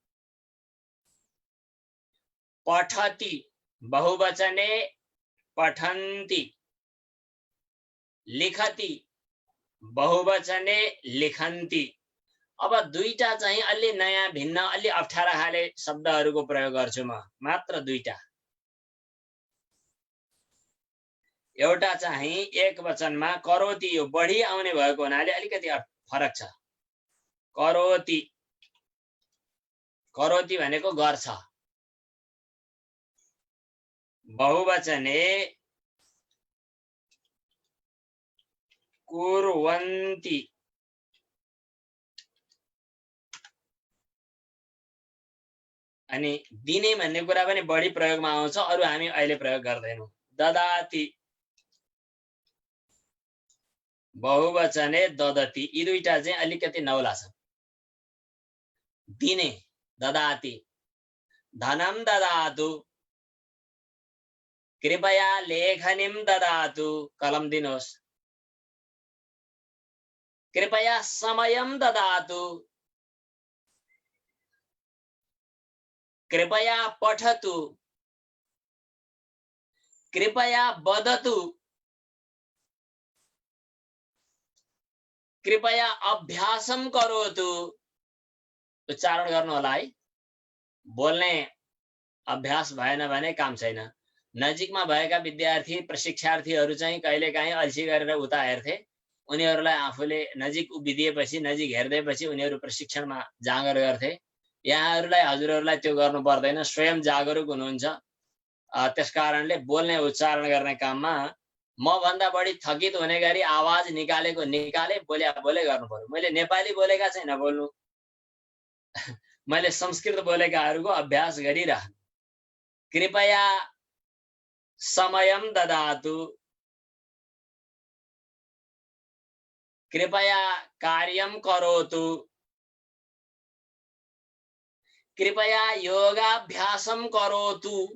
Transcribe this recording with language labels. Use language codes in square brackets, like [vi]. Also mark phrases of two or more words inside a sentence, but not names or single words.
[sa] पठति, बहुवचने पठन्ति। लिखति, बहुवचने लिखन्ति। [ne] अब दुईटा चाहिँ अलि नयाँ भिन्न अलि अप्ठ्यारा खाले शब्दहरूको प्रयोग गर्छु म, मात्र दुईटा। एउटा चाहिँ एक वचनमा करोति, यो बढी आउने भएको हुनाले अलिकति फरक छ। [sa] करोति, करोति [ne] भनेको गर्छ। [sa] बहुवचने कुर्वन्ति। [ne] अनि दिने भन्ने कुरा पनि बढी प्रयोगमा आउँछ, अरु हामी अहिले प्रयोग गर्दैनौं। [sa] ददाति, बहुवचने ददति। [ne] यी दुईटा चाहिँ अलिकति नौला छ। दिने ददाति। [sa] धनम ददातु, कृपया लेखनीम ददातु, [ne] कलम दिनुहोस्। [sa] कृपया समयम ददातु, कृपया पठतु, कृपया वदतु, कृपया अभ्यासम करोतु। [ne] उच्चारण गर्नु होला है। बोल्ने अभ्यास भएन भने काम छैन। नजिकमा भएका विद्यार्थी प्रशिक्षार्थीहरू चाहिँ कहिलेकाहीँ अल्छी गरेर उता हेर्थे, उनीहरूलाई आफूले नजिक उभिदिएपछि नजिक हेर्दैपछि उनीहरू प्रशिक्षणमा जाँगर गर्थे। यहाँहरूलाई हजुरहरूलाई त्यो गर्नु पर्दैन, स्वयं जागरुक हुनुहुन्छ। त्यसकारणले बोल्ने उच्चारण गर्ने काममा म भन्दा बढी थकित हुने गरी आवाज निकालेको निकाले, बोले बोले गर्नु पर्यो। मैले नेपाली बोलेका चाहिँ नबोल्नु, मैले संस्कृत बोलेकाहरूको अभ्यास गरिरहनु। [sa] कृपया समयम ददातु, कृपया कार्यम करोतु, कृपया योगाभ्यासम करोतु,